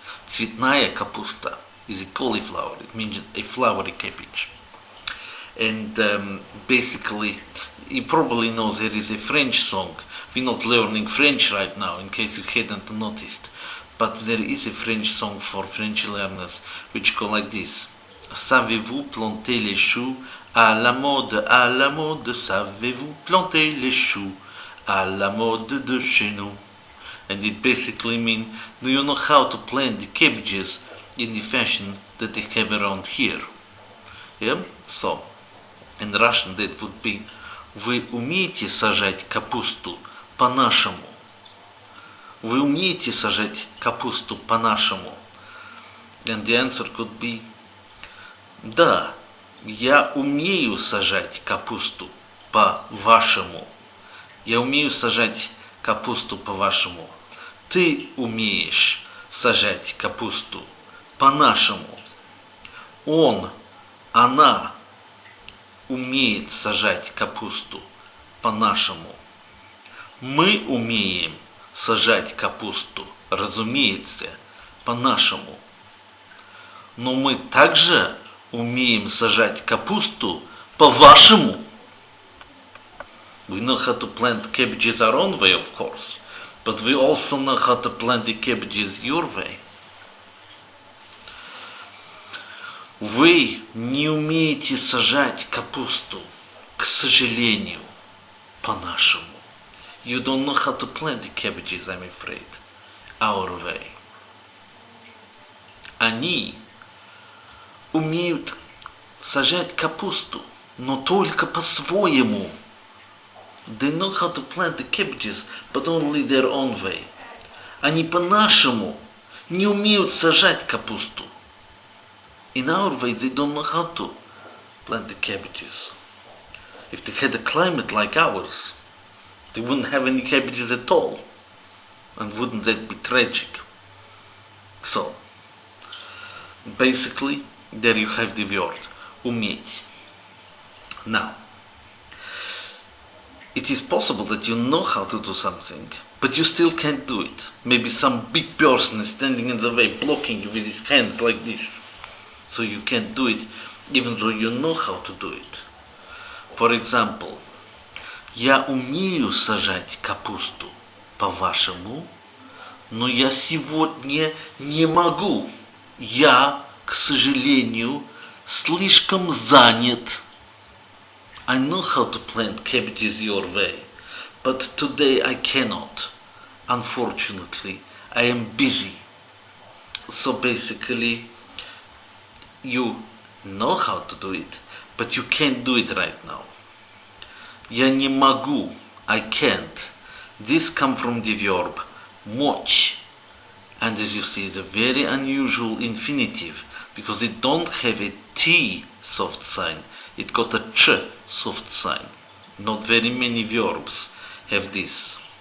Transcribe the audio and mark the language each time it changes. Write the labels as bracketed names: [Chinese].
[Russian] Цветная капуста [English] is a cauliflower. It means a flowery cabbage. And basically, you probably know there is a French song. We're not learning French right now, in case you hadn't noticed. But there is a French song for French learners, which go like this. [French] Savez-vous planter les choux? À la mode, savez-vous planter les choux? À la mode de chez nous. [English] And it basically means, do you know how to plant the cabbages in the fashion that they have around here? Yeah? So, in Russian that would be, [Russian] вы умеете сажать капусту по-нашему? Вы умеете сажать капусту по-нашему? [English] And the answer could be, [Russian] да, я умею сажать капусту по-вашему. Я умею сажать капусту по-вашему. Ты умеешь сажать капусту по-нашему. Он, она умеет сажать капусту по-нашему. Мы умеем сажать капусту, разумеется, по-нашему. Но мы также умеем сажать капусту по-вашему. [English] We know how to plant cabbages our own way, of course, but we also know how to plant the cabbages your way. [Russian] Вы не умеете сажать капусту, к сожалению, по-нашему. [English] You don't know how to plant the cabbages, I'm afraid, our way. [Russian] Они умеют сажать капусту, но только по-своему. [English] They know how to plant the cabbages, but only their own way. [Russian] Они по-нашему не умеют сажать капусту. [English] In our way, they don't know how to plant the cabbages. If they had a climate like ours, they wouldn't have any cabbages at all. And wouldn't that be tragic? So, basically, there you have the word, уметь. Now, it is possible that you know how to do something, but you still can't do it. Maybe some big person is standing in the way, blocking you with his hands like this. So you can't do it, even though you know how to do it. For example, [Russian] я умею сажать капусту, по-вашему, но я сегодня не могу. Я, к сожалению, слишком занят. [English] I know how to plant cabbages your way, but today I cannot. Unfortunately, I am busy. So basically, you know how to do it, but you can't do it right now. [Russian] Я не могу, [English] I can't. This comes from the verb мочь. And as you see, it's a very unusual infinitive because it don't have a T soft sign. It got a ch soft sign. Not very many verbs have this.